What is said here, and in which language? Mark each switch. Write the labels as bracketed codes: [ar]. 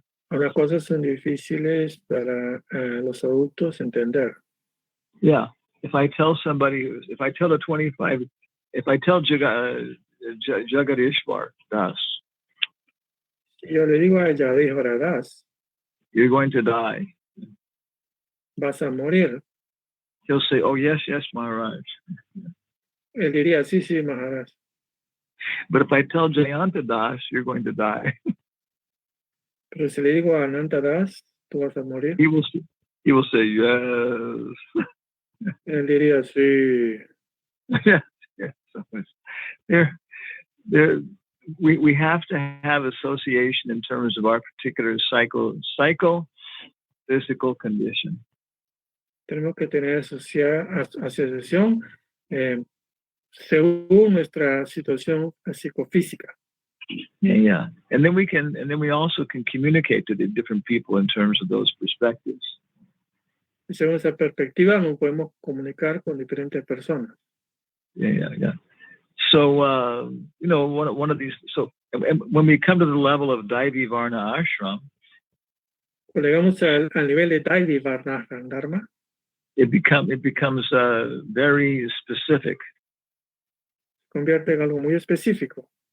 [es] Algunas cosas son difíciles para los adultos entender. [en] Yeah, if I tell Jagadishwar Das, [es] Si yo le digo a Yadis Varadas, [en] you're going to die, [es] vas a morir. [en] he'll say, oh, yes, Maharaj. [es] Él diría, sí, Maharaj. [en] But if I tell Jayanta Das, you're going to die, [es] Pero si le digo a Ananta Das, tú vas a morir. [en] he will say, yes. [es] Él diría, sí. [en] Yeah. So we have to have association in terms of our particular psycho-physical condition. [es] Tenemos que tener asociación según nuestra situación psicofísica. [en] Yeah. And then we also can communicate to the different people in terms of those perspectives. [es] Y según esa perspectiva, nos podemos comunicar con diferentes personas. [en] Yeah. So, one of these, so when we come to the level of Daivi Varna Ashram, [es] Cuando llegamos al nivel de Daivi Varna Dharma, [en] it becomes very specific. [es] Convierte en algo muy específico.